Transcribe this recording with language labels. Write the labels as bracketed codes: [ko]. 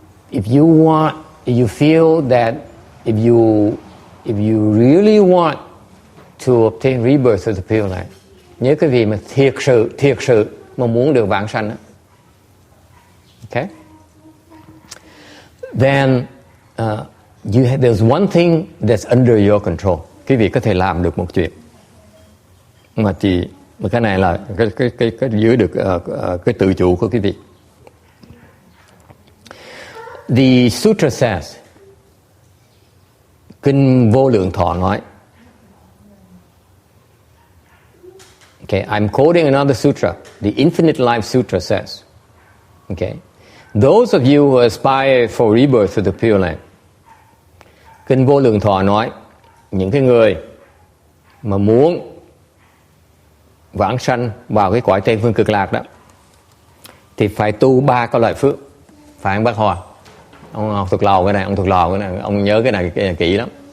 [en] If you feel that if you really want to obtain rebirth of the Pureland, [vi] nhớ cái gì mà thiệt sự mà muốn được vãng sanh đó. [en] Okay? Then there's one thing that's under your control. [vi] Quý vị có thể làm được một chuyện mà cái này là cái giữ được cái tự chủ của quý vị. [en] The sutra says, [vi] Kinh Vô Lượng Thọ nói. [en] Okay, I'm quoting another sutra. The Infinite Life Sutra says, okay, those of you who aspire for rebirth of the Pureland. [vi] Kinh Vô Lượng Thọ nói, những cái người mà muốn vãng sanh vào cái cõi Tây Phương Cực Lạc đó, thì phải tu 3 cái loại phước. Phải không bác Hòa? Ông thuộc lầu cái này, ông nhớ cái này kỹ lắm.